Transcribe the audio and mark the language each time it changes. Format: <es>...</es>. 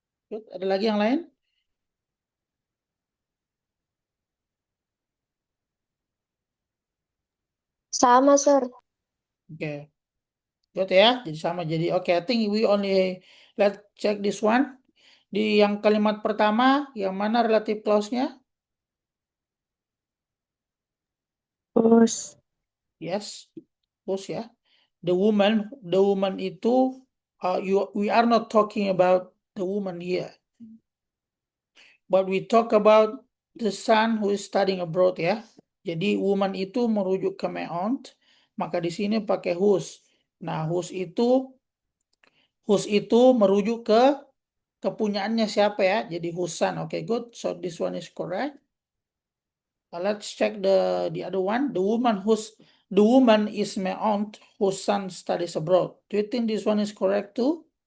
<id>good. Ada lagi yang lain? Sama, Sir. Oke, good ya. Jadi sama.</id> <en>Jadi oke, I think we only let's check this one.</en> <id>Di yang kalimat pertama, yang mana relative clause-nya?</id> <en>Whose. Yes, whose ya. The woman itu we are not talking about the woman here, but we talk about the son who is studying abroad ya.</en> <id>Jadi woman itu merujuk ke my aunt, maka di sini pakai whose. Nah, whose itu merujuk ke kepunyaannya siapa ya?</id> <en>Jadi whose son. Oke, good. So this one is correct. Let's check the other one. The woman is my aunt whose son studies abroad. Do you think this one is correct too?</en>